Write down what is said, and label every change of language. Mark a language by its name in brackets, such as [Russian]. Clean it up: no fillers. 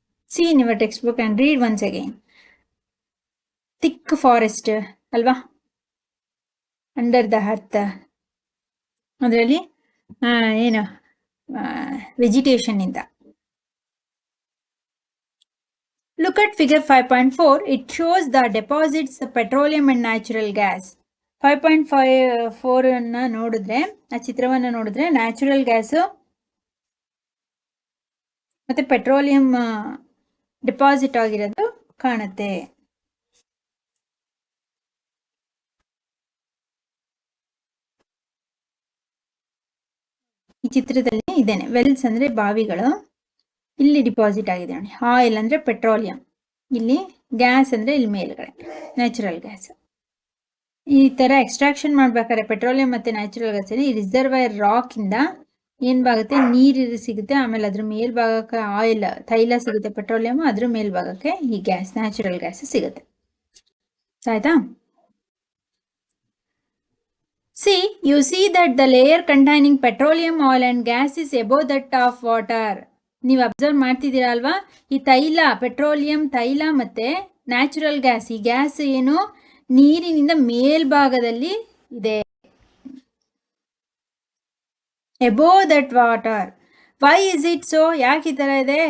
[English] See in your textbook and read once again. Thick forest [Kannada] ಅಲ್ವಾ, [English] under the earth, [Kannada] ಅದರಲ್ಲಿ ಏನು [English] Vegetation ಇಂದ. Look at figure 5.4. It shows the deposits of petroleum and natural gas. [Kannada] 5.4 ಅನ್ನ ನೋಡಿದ್ರೆ, ಆ ಚಿತ್ರವನ್ನು ನೋಡಿದ್ರೆ ನ್ಯಾಚುರಲ್ ಗ್ಯಾಸು ಮತ್ತು ಪೆಟ್ರೋಲಿಯಂ ಡೆಪಾಸಿಟ್ ಆಗಿರೋದು ಕಾಣುತ್ತೆ. ಈ ಚಿತ್ರದಲ್ಲಿ ಇದೇನೆ, ವೆಲ್ಸ್ ಅಂದರೆ ಬಾವಿಗಳು, ಇಲ್ಲಿ ಡಿಪಾಸಿಟ್ ಆಗಿದೆ ನೋಡಿ. ಆಯಿಲ್ ಅಂದರೆ ಪೆಟ್ರೋಲಿಯಂ, ಇಲ್ಲಿ ಗ್ಯಾಸ್ ಅಂದರೆ ಇಲ್ಲಿ ಮೇಲ್ಗಡೆ ನ್ಯಾಚುರಲ್ ಗ್ಯಾಸ್. ಈ ಥರ ಎಕ್ಸ್ಟ್ರಾಕ್ಷನ್ ಮಾಡ್ಬೇಕಾದ್ರೆ ಪೆಟ್ರೋಲಿಯಂ ಮತ್ತು ನ್ಯಾಚುರಲ್ ಗ್ಯಾಸಲ್ಲಿ ಈ ರಿಸರ್ವೈರ್ ರಾಕಿಂದ ಏನು ಬಾಗುತ್ತೆ, ನೀರು ಸಿಗುತ್ತೆ, ಆಮೇಲೆ ಅದ್ರ ಮೇಲ್ಭಾಗಕ್ಕೆ ಆಯಿಲ್ ತೈಲ ಸಿಗುತ್ತೆ, ಪೆಟ್ರೋಲಿಯಂ, ಅದ್ರ ಮೇಲ್ಭಾಗಕ್ಕೆ ಈ ಗ್ಯಾಸ್ ನ್ಯಾಚುರಲ್ ಗ್ಯಾಸ್ ಸಿಗುತ್ತೆ. ಆಯ್ತಾ? [English] See, you see that the layer containing petroleum, oil and gas is above that of water. [Kannada] ನೀವು ಅಬ್ಸರ್ವ್ ಮಾಡ್ತಿದ್ದೀರಾ ಅಲ್ವಾ, ಈ ತೈಲ, ಪೆಟ್ರೋಲಿಯಂ ತೈಲ ಮತ್ತು ನ್ಯಾಚುರಲ್ ಗ್ಯಾಸ್, ಈ ಗ್ಯಾಸ್ ಏನು ನೀರಿನಿಂದ ಮೇಲ್ಭಾಗದಲ್ಲಿ ಇದೆ, [English] above that water. Why is it so? [Kannada] ಯಾಕೆ ಈ ಥರ ಇದೆ?